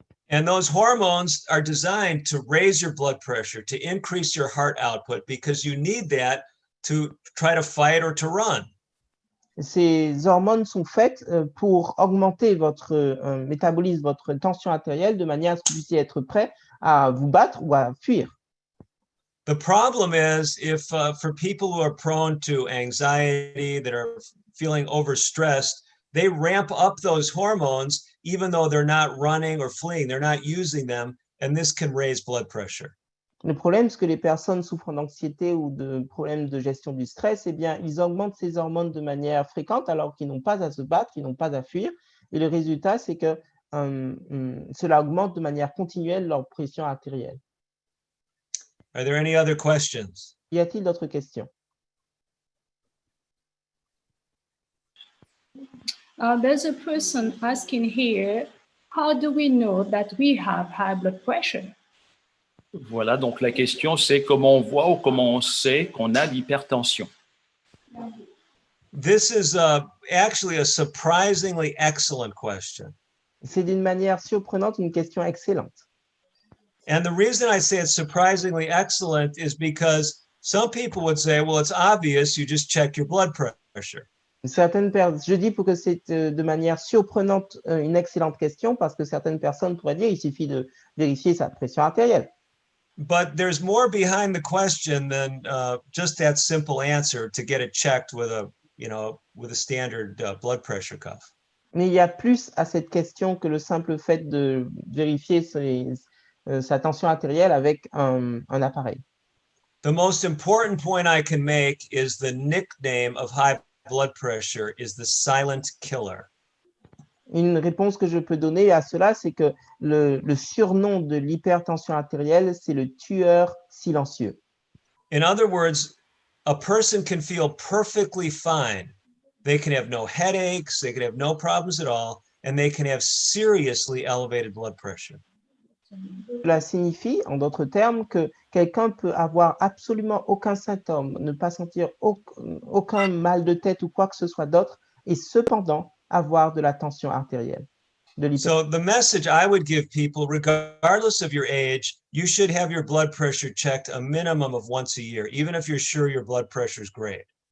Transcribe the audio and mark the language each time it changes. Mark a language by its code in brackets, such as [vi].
[en] And those hormones are designed to raise your blood pressure, to increase your heart output, because you need that to try to fight or to run. [fr] Ces hormones sont faites pour augmenter votre métabolisme, votre tension artérielle, de manière à ce que vous puissiez être prêt à vous battre ou à fuir. [en] The problem is if for people who are prone to anxiety, that are feeling overstressed, they ramp up those hormones even though they're not running or fleeing, they're not using them, and this can raise blood pressure. [fr] Le problème, c'est que les personnes souffrant d'anxiété ou de problèmes de gestion du stress, eh bien, ils augmentent ces hormones de manière fréquente alors qu'ils n'ont pas à se battre, qu'ils n'ont pas à fuir. Et le résultat, c'est que cela augmente de manière continuelle leur pression artérielle. [en] Are there any other questions? [fr] Y a-t-il d'autres questions? [en] There's a person asking here, how do we know that we have high blood pressure? [fr] Voilà, donc la question, c'est comment on voit ou comment on sait qu'on a l'hypertension. [en] This is actually a surprisingly excellent question. [fr] C'est d'une manière surprenante une question excellente. [en] And the reason I say it's surprisingly excellent is because some people would say, well, it's obvious, you just check your blood pressure. [fr] Je dis pour que c'est de manière surprenante une excellente question parce que certaines personnes pourraient dire il suffit de vérifier sa pression artérielle. [en] But there's more behind the question than just that simple answer to get it checked with a standard blood pressure cuff. [fr] Mais il y a plus à cette question que le simple fait de vérifier sa tension artérielle avec un appareil. [en] The most important point I can make is the nickname of high blood pressure is the silent killer. [fr] Une réponse que je peux donner à cela, c'est que le surnom de l'hypertension artérielle, c'est le tueur silencieux. [en] In other words, a person can feel perfectly fine. They can have no headaches, they can have no problems at all, and they can have seriously elevated blood pressure. [fr] Cela signifie, en d'autres termes, que quelqu'un peut avoir absolument aucun symptôme, ne pas sentir aucun mal de tête ou quoi que ce soit d'autre, et cependant avoir de la tension artérielle. [en] So the message I would give people, regardless of your age, you should have your blood pressure checked a minimum of once a year, even if you're sure your blood pressure is great.